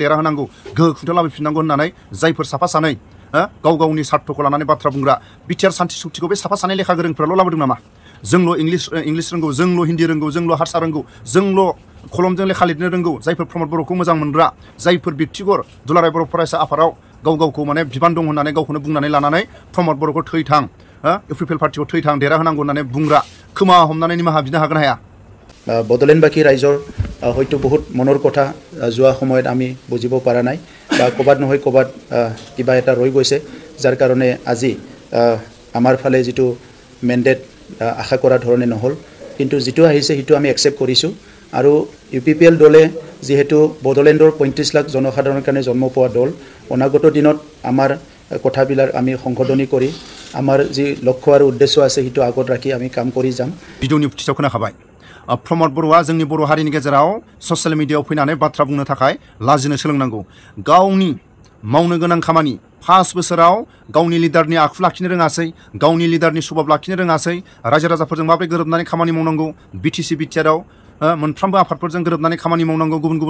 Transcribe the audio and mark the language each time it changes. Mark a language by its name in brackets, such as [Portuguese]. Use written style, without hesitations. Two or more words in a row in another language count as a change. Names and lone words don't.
[Bodo] देरा होनांगौ गोहो खुंथायाव लाबोफिननांगौ होननानै जायफोर साफा सानै गाव गावनि स्वार्थखौ लानानै बाथ्रा बुंग्रा बिटिआर सान्थि सुक्तिखौ बे साफा सानै लेखा गोरोंफोराल' लाबोदों नामा जोंल' इंलिस रोंगौ जोंल' हिन्दी रोंगौ जोंल' हारसा रोंगौ जोंल' कलमजों लेखा लिरनो रोंगौ जायफोर प्रमोद बर'खौ मोजां मोनग्रा जायफोर बित्तिगर दुलाराय बर' फरायसा आफादाव गावखौ माने बिबान दं होननानै गावखौनो बुंनानै लानानै प्रमोद बर'खौ थै थां इउपिपिएल पार्टिखौ थै थां देरा होनांगौ होननानै बुंग्रा खोमा हमनानै निमाहा बिनो हागोन हाया [Assamese] বড়োলেণ্ডবাসী ৰাইজৰ হয়তো বহুত মনৰ কথা যোৱা সময়ত আমি বুজিব পৰা নাই বা ক'বাত নহয় ক'বাত কিবা এটা ৰৈ গৈছে যাৰ কাৰণে আজি আমাৰ ফালে যেটো মেন্ডেট আশা কৰা ধৰণে নহল কিন্তু যেটো আহিছে হেতু আমি একসেপ্ট কৰিছো আৰু ইউপিপিএল দলে যেহেতু বডলেণ্ডৰ 35 লাখ জনসাধাৰণৰ কাৰণে জন্ম পোৱা দল অনাগত দিনত আমাৰ কথাবিলাক আমি সংশোধনী কৰি আমাৰ যি লক্ষ্য আৰু উদ্দেশ্য আছে হেতু আগত ৰাখি আমি কাম কৰি যাম [Bodo] ভিডিঅ'नि फुथिसाव खोनाखाबाय प्रमोद बर'आ जोंनि बर' हारिनि गेजेराव ससियेल मिडियायाव फैनानै बाथ्रा बुंनो थाखाय लाजिनो सोलोंनांगौ गावनि मावनो गोनां खामानि 5 बोसोराव गावनि लिडारनि आखु लाखिनो रोङासै गावनि लिडारनि स्वभाब लाखिनो रोङासै रायजो राजाफोरजों माबोरै गोरोबनानै खामानि मावनांगौ बिटिसि बिटिआरआव मोनफ्रोमबो आफादफोरजों गोरोबनानै खामानि मावनांगौ गुबुन